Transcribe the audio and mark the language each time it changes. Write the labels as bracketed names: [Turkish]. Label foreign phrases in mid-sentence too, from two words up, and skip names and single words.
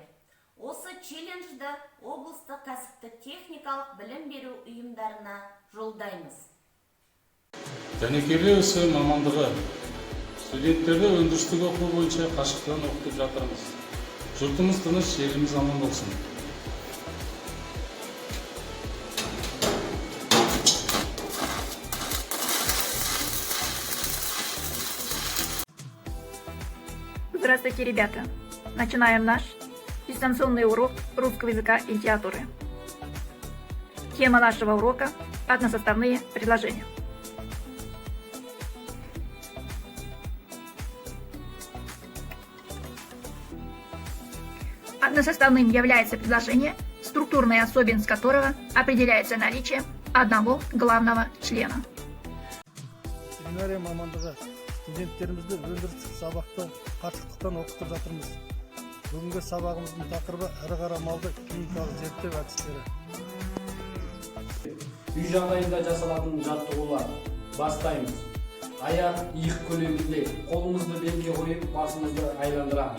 [Kazakh] Осы челленджді облыстық кәсіптік техникалық білім беру ұйымдарына жолдаймыз. Дәнекерлеу ісі мамандығы. Студенттерді өндірістік оқу бойынша қашықтан оқытып жатырмыз. Жұртымыз тыныш, еліміз аман болсын. [Russian] Здравствуйте, ребята! Начинаем наш дистанционный урок русского языка и литературы. Тема нашего урока – односоставные предложения. Односоставным является предложение, структурная особенность которого определяется наличием одного главного члена. [Kazakh] Семинария мамандығы. Студенттерімізді өндірістік сабақты қашықтықтан оқытып жатырмыз. Бүгінгі сабағымыздың тақырыбы ірі қара малды клиникалық зерттеу әдістері. Үй жағдайында жасалатын жаттығулар. Бастаймыз. Аяқ иық көлемінде қолымызды белге қойып, басымызды айландырамыз.